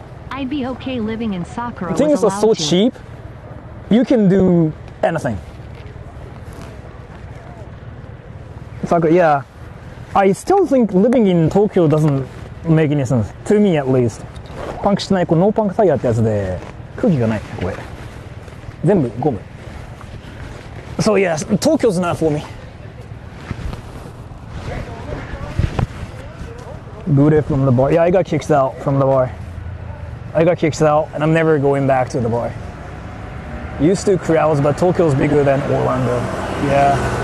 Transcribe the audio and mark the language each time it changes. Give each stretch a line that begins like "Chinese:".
English: I'd be okay living in Sakura. things are so cheap, you can do anything. Sakura, yeah. I still think living in Tokyo doesn't make any sense, to me at least.
Japanese: パンクしてない、これノーパンクタイヤってやつで空気がない、これ全部ゴム。
English: So yeah, Tokyo's not for me. Booted from the bar. Yeah, I got kicked out from the bar. I got kicked out, and I'm never going back to the bar. Used to crowds, but Tokyo's bigger than Orlando. Yeah.